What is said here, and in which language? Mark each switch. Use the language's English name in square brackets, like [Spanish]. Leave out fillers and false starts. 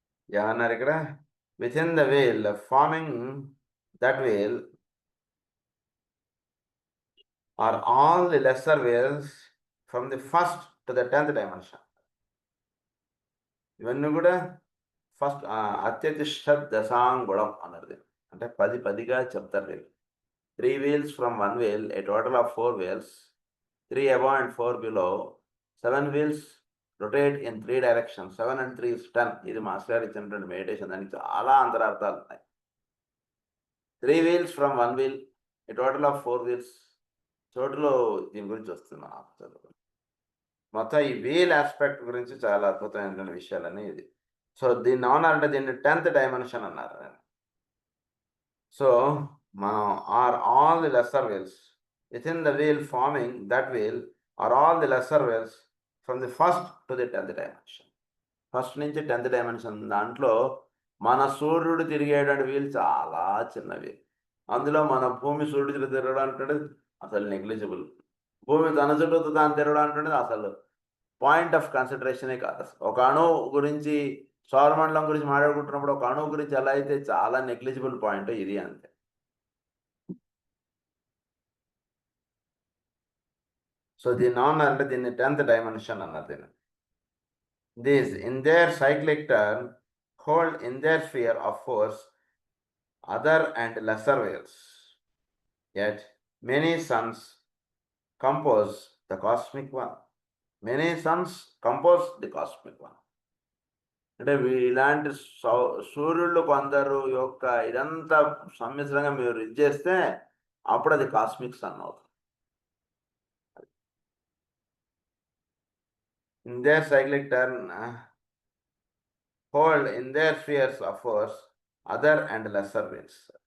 [Telugu] ఏమన్నారు ఇక్కడ? [English] Within the wheel forming that wheel are all the lesser wheels from the first to the 10th dimension. [Telugu] ఇవన్నీ కూడా first అత్యతిష్ట దశాంగుళం అన్నది. అంటే 10గా చెప్తారు వీళ్ళు. [English] 3 wheels from 1 wheel, a total of 4 wheels, 3 above and 4 below, 7 wheels rotate in 3 directions, 7 and 3 is 10. [Telugu] ఇది master గారు ఇచ్చినటువంటి meditation. దానికి చాలా అంతరార్థాలు ఉన్నాయి. [English] 3 wheels from 1 wheel, a total of 4 wheels. [Telugu] చోటులో దీని గురించి వస్తుంది చదువు. మొత్తం ఈ వీల్ ఆస్పెక్ట్ గురించి చాలా అద్భుతమైనటువంటి విషయాలని ఇది. సో దీన్ని ఏమన్నారంటే దీన్ని 10th డైమెన్షన్ అన్నారు. [English] So మనం are all the lesser wheels within the wheel forming that wheel are all the lesser wheels from the first to the 10th dimension. [Telugu] First నుంచి 10th డైమెన్షన్ దాంట్లో మన సూర్యుడు తిరిగేటువంటి వీల్ చాలా చిన్నవి. అందులో మన భూమి సూర్యుడు తిరగడం అంటే అసలు నెగ్లిజిబుల్. భూమి తన చుట్టూ తాను తిరగడం అంటే అసలు పాయింట్ ఆఫ్ కన్సిడరేషనే కాదు. అసలు ఒక అణువు గురించి, సౌరమండలం గురించి మాట్లాడుకుంటున్నప్పుడు ఒక అణువు గురించి ఎలా అయితే చాలా నెగ్లిజిబుల్ పాయింట్, ఇది అంతే. సో దీన్ని అంటే దీన్ని 10th డైమెన్షన్ అన్నారు. దీన్ని [English] These in their cyclic turn hold in their sphere of force other and lesser waves. Yet many suns compose the cosmic one. Many suns compose the cosmic one. [Telugu] అంటే ఇలాంటి సూర్యుళ్ళు కొందరు యొక్క ఇదంతా సమ్మిశ్రంగా మీరు ఇది చేస్తే అప్పుడు అది కాస్మిక్ సన్ అవుతుంది. [English] In their cyclic turn hold in their spheres of force other and lesser wheels.